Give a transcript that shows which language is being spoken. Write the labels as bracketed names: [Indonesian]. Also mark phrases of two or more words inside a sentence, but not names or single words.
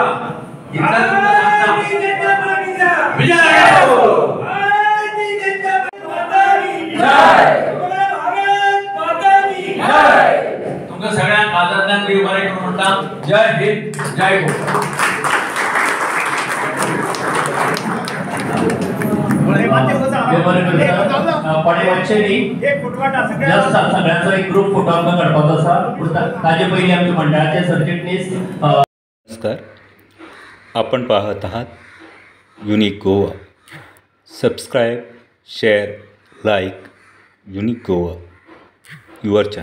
[Konkani] इतलें तुमकां सांगता विजय तुमकां सगळ्यांक आदरान देव बरें करून म्हणटा. जय हिंद जय गोवा. पडे वचचे न्ही सगळ्यांचो एक ग्रुप फोटो आमकां काडपाचो आसा. ताजे पयलीं आमच्या मंडळाचे सरचिटणीस नमस्कार. [Marathi] आपण पाहत आहात युनिक गोवा. [English] subscribe share like Unique Goa your channel.